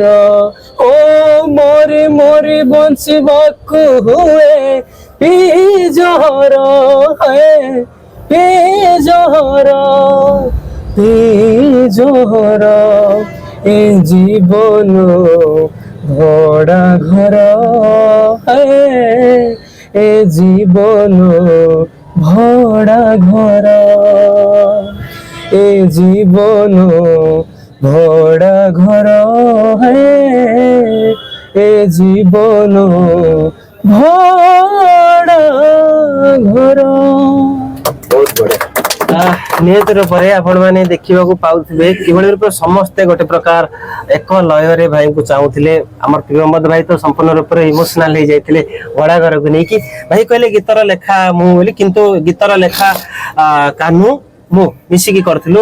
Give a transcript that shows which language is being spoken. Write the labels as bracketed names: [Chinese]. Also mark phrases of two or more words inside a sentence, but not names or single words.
[Odia] ଓ ମରି ମରି ବଞ୍ଚିବାକୁ ହୁଏ ପିଜହର, ପିଜହର ଏ ଜୀବନ ଭଡ଼ା ଘର, ଏ ଜୀବନ ଭରା ଘର ଏ ଜୀବନ ଭରା ଘର ହେ ଏ ଜୀବନ ଭରା ଘର। ବହୁତ ବଢିଆ। ନିହାତି ରୂପରେ ଆପଣ ମାନେ ଦେଖିବାକୁ ପାଉଥିବେ କିଭଳି ରୂପରେ ସମସ୍ତେ ଗୋଟେ ପ୍ରକାର ଏକ ଲୟରେ ଭାଇଙ୍କୁ ଚାହୁଁଥିଲେ। ଆମର ପ୍ରିୟମ୍ବଦ ଭାଇ ତ ସମ୍ପୂର୍ଣ୍ଣ ରୂପରେ ଇମୋସନାଲ ହେଇଯାଇଥିଲେ ଭଡା ଘରକୁ ନେଇକି। ଭାଇ କହିଲେ ଗୀତର ଲେଖା ମୁଁ ବୋଲି, କିନ୍ତୁ ଗୀତର ଲେଖା କାହ୍ନୁ ମୁଁ ମିଶିକି କରିଥିଲୁ।